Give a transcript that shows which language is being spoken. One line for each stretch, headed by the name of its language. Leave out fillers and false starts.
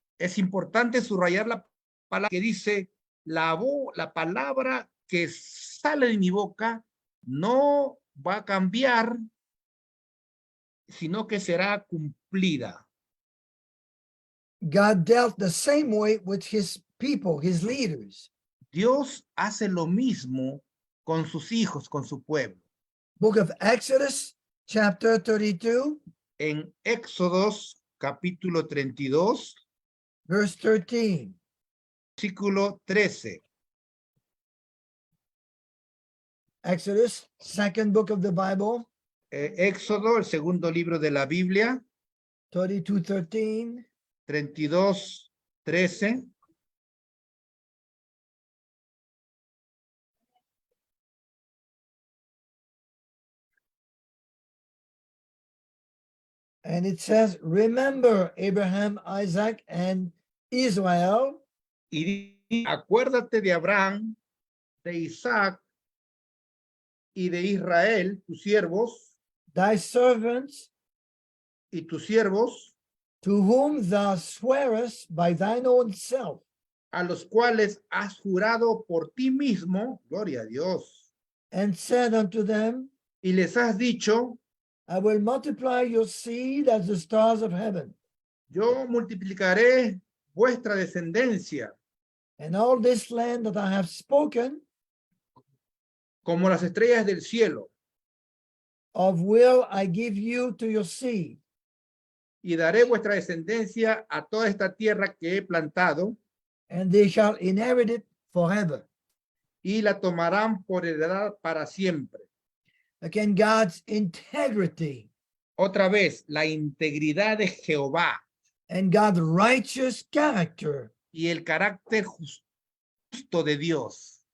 Spanish: Es importante subrayar la palabra que dice, la palabra que sale de mi boca no va a cambiar, sino que será cumplida.
English: God dealt the same way with his people, his leaders.
Spanish: Dios hace lo mismo con sus hijos, con su pueblo.
English: Book of Exodus, chapter 32,
Spanish: En Éxodos capítulo 32,
English: verse 13.
Spanish: versículo 13.
English: Exodus, second book of the Bible,
Spanish: Éxodo, el segundo libro de la Biblia,
English: 32:13.
Spanish: 32, 13.
English: And it says, remember Abraham, Isaac, and Israel,
Spanish: Y acuérdate de Abraham, de Isaac y de Israel, tus siervos,
English: thy servants,
Spanish: y tus siervos,
English: to whom thou swearest by thine own self,
Spanish: a los cuales has jurado por ti mismo, gloria a Dios,
English: and said unto them,
Spanish: y les has dicho,
English: I will multiply your seed as the stars of heaven,
Spanish: yo multiplicaré vuestra descendencia
English: and all this land that I have spoken
Spanish: como las estrellas del cielo,
English: of will I give you to your seed,
Spanish: y daré vuestra descendencia a toda esta tierra que he plantado,
English: and they shall inherit it forever.
Spanish: y la tomarán por heredad para siempre.
English: Again, God's integrity
Spanish: Otra vez, la integridad de Jehová
English: and God's righteous character.
Spanish: y el carácter justo de Dios.